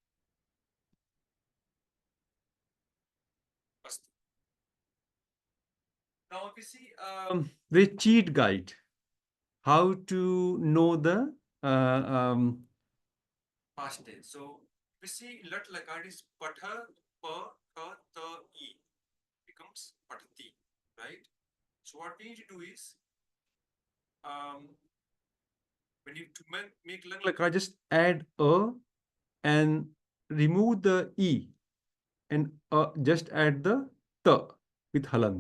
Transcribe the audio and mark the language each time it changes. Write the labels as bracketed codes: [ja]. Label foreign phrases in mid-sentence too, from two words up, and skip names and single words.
[en] Now, if you see the cheat guide, how to know the past tense. So, we see [sa] लट् लकार [en] is patha, pa, tha, ta, e becomes patati, right? So, what we need to do is when you to make [sa] लङ् लकार, [en] just add a and remove the e and just add the ta with halant.